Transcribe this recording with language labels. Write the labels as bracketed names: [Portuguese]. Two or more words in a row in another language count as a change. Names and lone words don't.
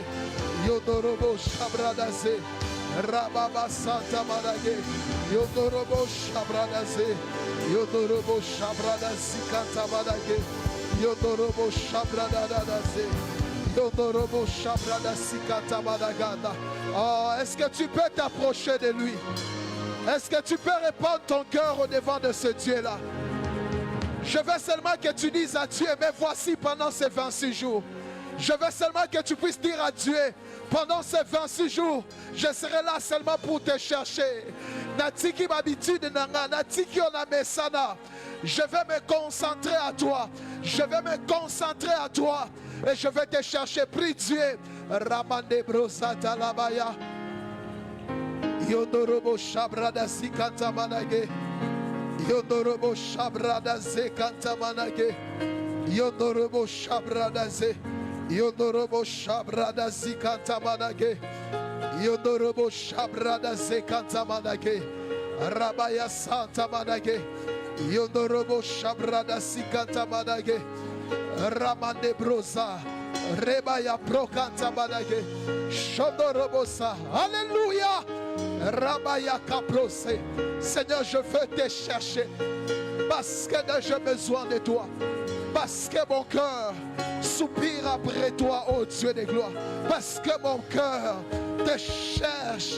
[French] Yondorobo shabradase. Rababa santa badage. Yondorobo shabradase. Yondorobo shabradase katabadage. Yondorobo shabradadase. Yondorobo shabradase katabadagada. Oh, est-ce que tu peux t'approcher de lui? Est-ce que tu peux répandre ton cœur au devant de ce Dieu-là? Je veux seulement que tu dises à Dieu, mais voici pendant ces 26 jours. Je veux seulement que tu puisses dire à Dieu, pendant ces 26 jours, je serai là seulement pour te chercher. [Lingala] Natiki m'habitude nanga, natiki onamesana. [French] Je vais me concentrer à toi. Je vais me concentrer à toi. Et je vais te chercher. Prie Dieu. Ramande brosata labaya. Yondorobo shabrada sikanta manage. Yondorobo shabrada zekanta manage. Yondorobo shabrada ze. Yondorobo shabrada zikanta manage. Yondorobo shabrada zekanta manage. Rabaya santa manage. Yondorobo shabrada sikanta manage. Ramande brosa. Rebaya prokanta manage. Shondorobosa. Alléluia. Rabaya kaprose. Seigneur, je veux te chercher. Parce que j'ai besoin de toi. Parce que mon cœur soupire après toi, ô Dieu de gloire. Parce que mon cœur te cherche.